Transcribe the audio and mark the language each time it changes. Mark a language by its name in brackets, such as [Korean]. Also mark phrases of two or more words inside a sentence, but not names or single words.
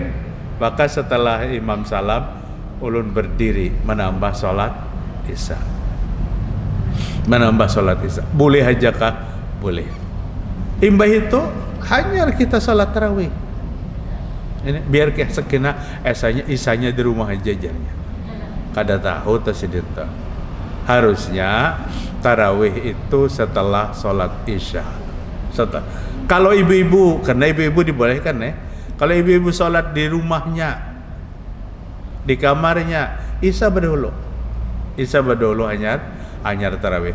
[Indonesian] Maka setelah imam salam, ulun berdiri menambah sholat isya. Boleh aja kah? Boleh. Imbah itu hanya kita sholat tarawih. Ini biar kayak sekena isanya di rumah aja jajarnya. Kada tahu tersedita. Harusnya tarawih itu setelah sholat isya. Kalau ibu-ibu, karena ibu-ibu dibolehkan kalau ibu-ibu sholat di rumahnya, di kamarnya, isya berdahulu hanyar tarawih.